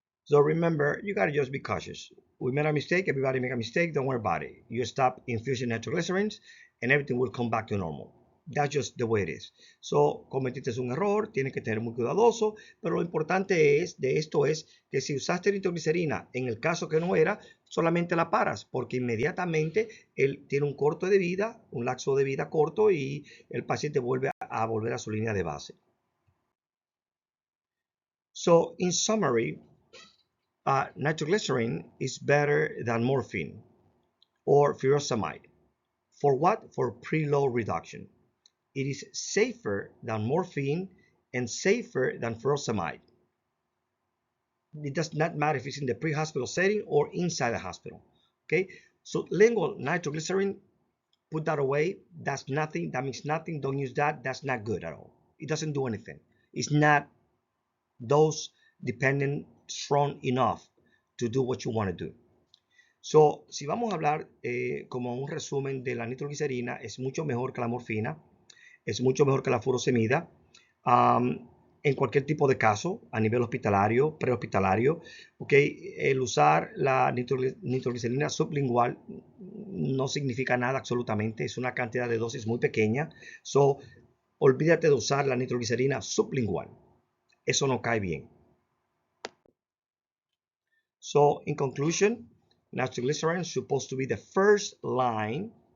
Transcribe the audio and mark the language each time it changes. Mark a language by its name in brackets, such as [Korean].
[English] So remember, you gotta just be cautious. We made a mistake, everybody make a mistake, don't worry about it. You stop infusing nitroglycerins and everything will come back to normal. That's just the way it is. So, [Spanish] cometiste un error, tienes que tener muy cuidadoso, pero lo importante de esto es que si usaste nitroglicerina, en el caso que no era, solamente la paras, porque inmediatamente él tiene un corto de vida, un lapso de vida corto y el paciente vuelve a volver a su línea de base. [English] So, in summary, nitroglycerin is better than morphine or furosemide. For what? For preload reduction. It is safer than morphine and safer than furosemide. It does not matter if it's in the pre-hospital setting or inside the hospital. Okay, so lingual nitroglycerin, put that away. That's nothing. That means nothing. Don't use that. That's not good at all. It doesn't do anything. It's not dose dependent strong enough to do what you want to do. So, [Spanish] si vamos a hablar como un resumen de la nitroglicerina, es mucho mejor que la morfina, es mucho mejor que la furosemida, en cualquier tipo de caso, a nivel hospitalario, prehospitalario, okay, el usar la nitroglicerina sublingual no significa nada absolutamente, es una cantidad de dosis muy pequeña, [English] so, [Spanish] olvídate de usar la nitroglicerina sublingual, eso no cae bien. [English] So, in conclusion, nitroglycerin is supposed to be the first line.